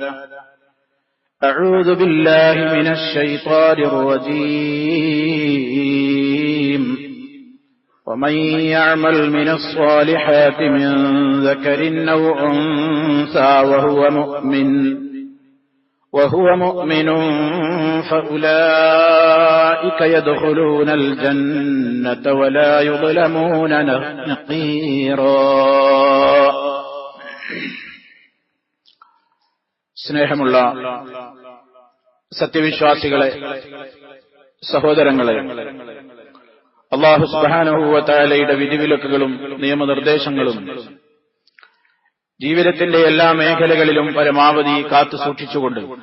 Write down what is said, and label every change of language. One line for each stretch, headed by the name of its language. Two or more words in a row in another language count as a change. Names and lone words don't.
Arabic: أعوذ بالله من الشيطان الرجيم ومن يعمل من الصالحات من ذكر أو أنثى وهو مؤمن فأولئك يدخلون الجنة ولا يظلمون نقيرا.
Malayalam: സ്നേഹമുള്ള സത്യവിശ്വാസികളെ, സഹോദരങ്ങളെ, അല്ലാഹു
Arabic: سبحانه وتعالى
Malayalam: വിധിവിലക്കുകളും നിയമനിർദ്ദേശങ്ങളും ജീവിതത്തിന്റെ എല്ലാ മേഖലകളിലും പരമാവധി കാത്തു സൂക്ഷിച്ചുകൊണ്ട്